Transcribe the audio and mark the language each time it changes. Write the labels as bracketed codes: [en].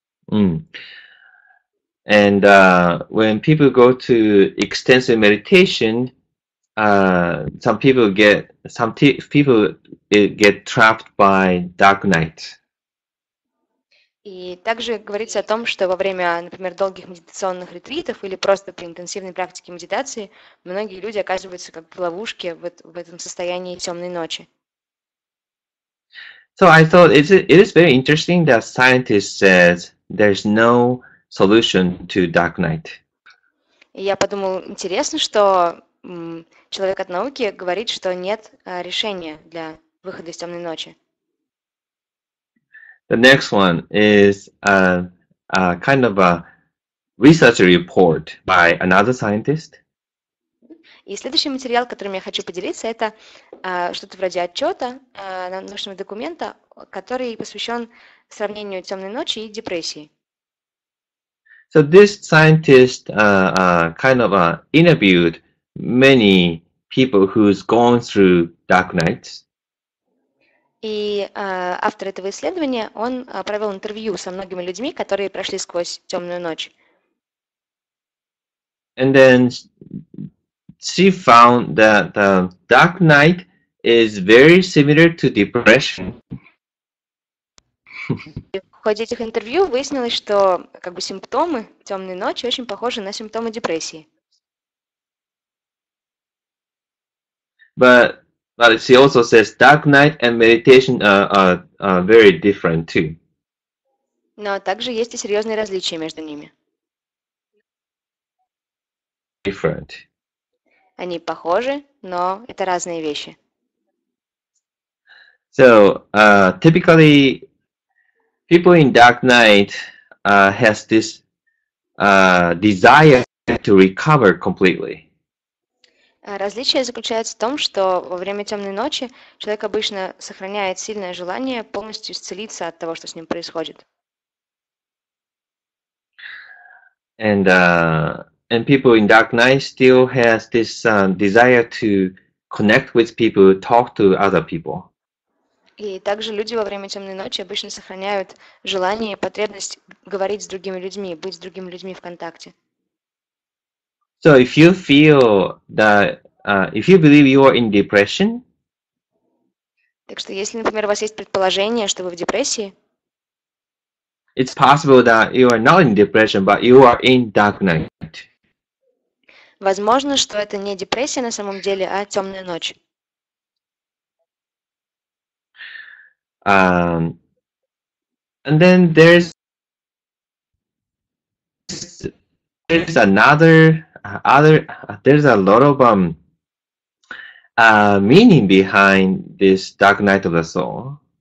[en] Mm. And when people go to extensive meditation, some people get trapped by dark night. [ru] И также говорится о том, что во время, например, долгих медитационных ретритов или просто при интенсивной практике медитации многие люди оказываются как в ловушке в этом состоянии темной ночи. [en] So I thought it is very interesting that scientists says there's no solution to dark night. [ru] И я подумал, интересно, что человек от науки говорит, что нет решения для выхода из темной ночи. [en] The next one is a kind of a research report by another scientist. [ru] И следующий материал, которым я хочу поделиться, это что-то вроде отчета, научного документа, который посвящен сравнению темной ночи и депрессии. [en] So this scientist kind of interviewed many people who's gone through dark nights. [ru] И автор этого исследования, он провел интервью со многими людьми, которые прошли сквозь темную ночь. [en] And then she found that the dark night is very similar to depression. [ru] В ходе этих интервью выяснилось, что как бы симптомы темной ночи очень похожи на симптомы депрессии. [en] But she also says dark night and meditation are very different too. [ru] Но также есть и серьезные различия между ними. [en] Different. [ru] Они похожи, но это разные вещи. [en] So typically, people in dark night has this desire to recover completely. [ru] Различие заключается в том, что во время темной ночи человек обычно сохраняет сильное желание полностью исцелиться от того, что с ним происходит. [en] And people in dark night still has this desire to connect with people, talk to other people. [ru] И также люди во время темной ночи обычно сохраняют желание и потребность говорить с другими людьми, быть с другими людьми в контакте. [en] So if you feel that, if you believe you are in depression, [ru] Так что если, например, у вас есть предположение, что вы в депрессии, [en] it's possible that you are not in depression, but you are in dark night. [ru] возможно, что это не депрессия на самом деле, а темная ночь. [en] And then there's another there's a lot of meaning behind this dark night of the soul.